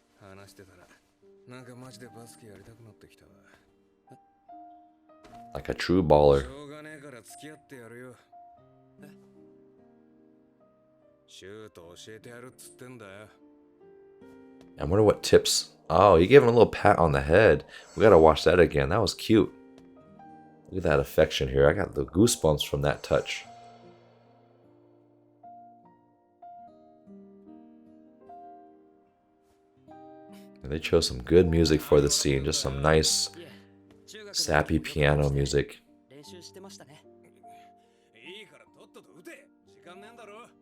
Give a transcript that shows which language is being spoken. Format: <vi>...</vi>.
<ja>話してたらなんかマジでバスケやりたくなってきたわ</ja> <en>Like a true baller.</en> <ja>しょうがねえから付き合ってやるよシュート教えてやるっつってんだよ</ja> <en>I wonder what tips. Oh, he gave him a little pat on the head. We gotta watch that again. That was cute. Look at that affection here. I got the goosebumps from that touch. And they chose some good music for the scene. Just some nice, sappy piano music.</en> <ja>練習してましたねいいからとっとと打て時間ねえんだろ</ja>